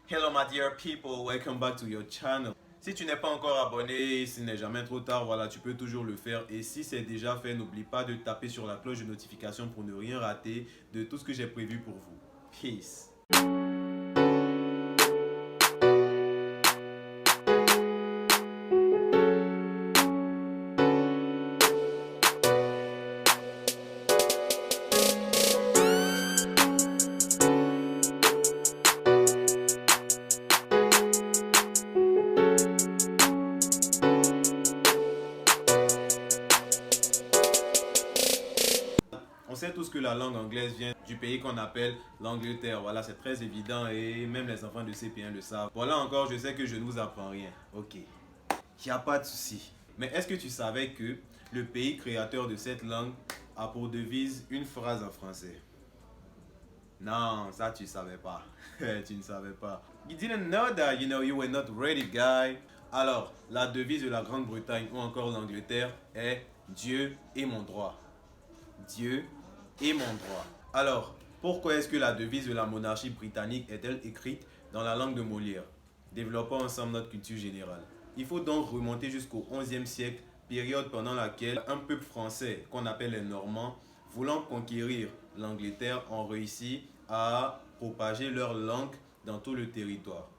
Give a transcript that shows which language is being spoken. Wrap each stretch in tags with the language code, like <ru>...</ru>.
<en>Hello my dear people, welcome back to your channel.</en> <fr>Si tu n'es pas encore abonné, s'il n'est jamais trop tard, voilà, tu peux toujours le faire. Et si c'est déjà fait, n'oublie pas de taper sur la cloche de notification pour ne rien rater de tout ce que j'ai prévu pour vous. Peace. On sait tous que la langue anglaise vient du pays qu'on appelle l'Angleterre. Voilà, c'est très évident et même les enfants de CP1 le savent. Voilà encore, je sais que je ne vous apprends rien. Ok, il n'y a pas de souci. Mais est-ce que tu savais que le pays créateur de cette langue a pour devise une phrase en français? Non, ça tu savais pas. Tu ne savais pas.</fr> <en>You didn't know that, you were not ready, guy.</en> <fr>Alors, la devise de la Grande-Bretagne ou encore l'Angleterre est Dieu est mon droit. Dieu est mon droit. Alors, pourquoi est-ce que la devise de la monarchie britannique est-elle écrite dans la langue de Molière? Développons ensemble notre culture générale. Il faut donc remonter jusqu'au XIe siècle, période pendant laquelle un peuple français, qu'on appelle les Normands, voulant conquérir l'Angleterre, ont réussi à propager leur langue dans tout le territoire.</fr>